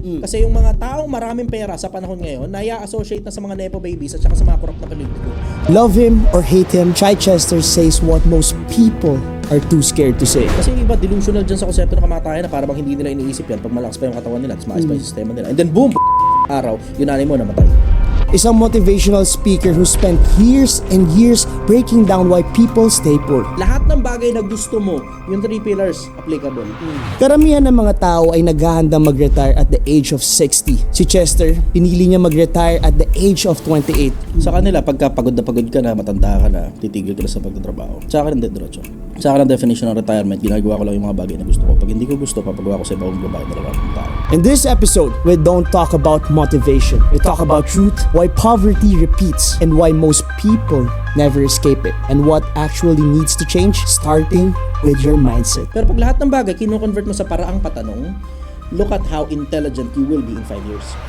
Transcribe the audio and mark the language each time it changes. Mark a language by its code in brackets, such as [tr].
[tl] Kasi yung mga taong maraming pera sa panahon ngayon, naya-associate na sa mga nepo babies at saka sa mga corrupt na politiko. [en] Love him or hate him, Chichester says what most people are too scared to say. [tl] Kasi yung iba, delusional dyan sa konsepto ng kamatayan na para bang hindi nila iniisip yan pag malakas pa yung katawan nila at maayos pa yung sistema nila. [en] And then boom! [tl] Araw, yung nanay mo namatay. Isang [en] motivational speaker who spent years and years breaking down why people stay poor. [tl] Lahat ng bagay na gusto mo, yung 3 pillars, applicable. Karamihan ng mga tao ay naghahandang mag-retire [en] at the age of 60. [tl] Si Chester, pinili niya mag-retire [en] at the age of 28. [tl] Sa kanila, pagka pagod ka na, matanda ka na, titigil ka na sa pagtatrabaho. Sa akin, hindi, diretso. Sa akin, ang definition ng retirement, ginagawa ko lang yung mga bagay na gusto ko. Pag hindi ko gusto, papagawa ko sa ibang babae na lang ng tao. [en] In this episode, we don't talk about motivation. We talk about truth, why poverty repeats, and why most people never escape it, and what actually needs to change, starting with your mindset. [tl] Pero pag lahat ng bagay, kino-convert mo sa paraang patanong, [en] look at how intelligent you will be in 5 years.